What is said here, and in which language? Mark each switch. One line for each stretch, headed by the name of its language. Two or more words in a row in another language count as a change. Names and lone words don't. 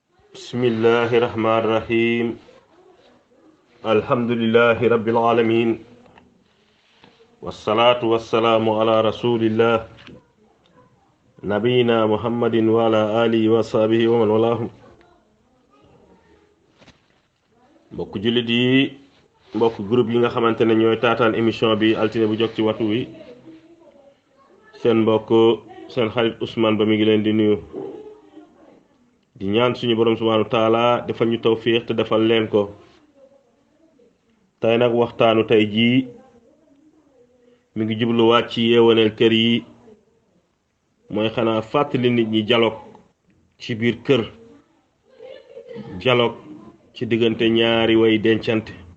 Arabic: بسم الله الرحمن الرحيم الحمد لله رب العالمين والصلاة والسلام على رسول الله نبينا محمد وعلى آله وصحبه ومن والاه
Wolof: mbokk jullit yi mbokk groupe yi nga xamante ne ñooy taataan émission bi altine bu jog ci waxtu wi seen mbokk seen xarit Ousmane Ba mi ngi leen di nuyu di ñaan suñu borom
Arabic: سبحانه وتعالى
Wolof: defal ñu tawfiq te defal leen ko tey nag waxtaanu tey jii mi ngi jubluwaat ci yeewaneel kër yi mooy xanaa fàttali nit ñi dialogue ci biir kër dialogue ci diggante ñaari way dencante